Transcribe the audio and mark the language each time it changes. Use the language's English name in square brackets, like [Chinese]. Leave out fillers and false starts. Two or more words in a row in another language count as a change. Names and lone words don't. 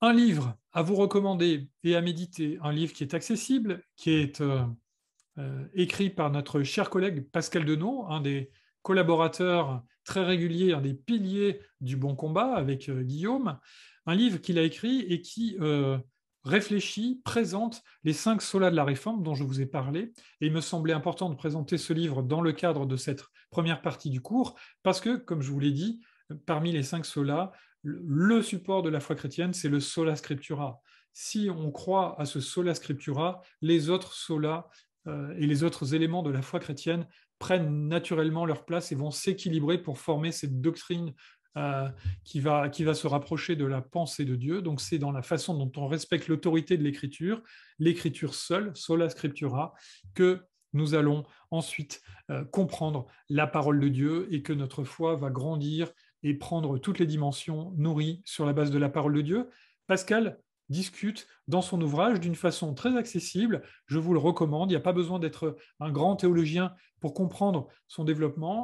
[French] Un livre à vous recommander et à méditer, un livre qui est accessible, qui est écrit par notre cher collègue Pascal Denot, un des collaborateurs très réguliers, un des piliers du Bon Combat avec Guillaume, un livre qu'il a écrit et qui réfléchit, présente les 5 solas de la Réforme dont je vous ai parlé. Et il me semblait important de présenter ce livre dans le cadre de cette première partie du cours, parce que, comme je vous l'ai dit, parmi les 5 solas, le support de la foi chrétienne, c'est le [Latin] sola scriptura. [French] Si on croit à ce [Latin] sola scriptura, [French] les autres solas et les autres éléments de la foi chrétienne prennent naturellement leur place et vont s'équilibrer pour former cette doctrine qui va se rapprocher de la pensée de Dieu. Donc c'est dans la façon dont on respecte l'autorité de l'écriture seule, [Latin] sola scriptura, [French] que nous allons ensuite comprendre la parole de Dieu et que notre foi va grandir et prendre toutes les dimensions nourries sur la base de la parole de Dieu. Pascal discute dans son ouvrage d'une façon très accessible. Je vous le recommande. Il n'y a pas besoin d'être un grand théologien pour comprendre son développement.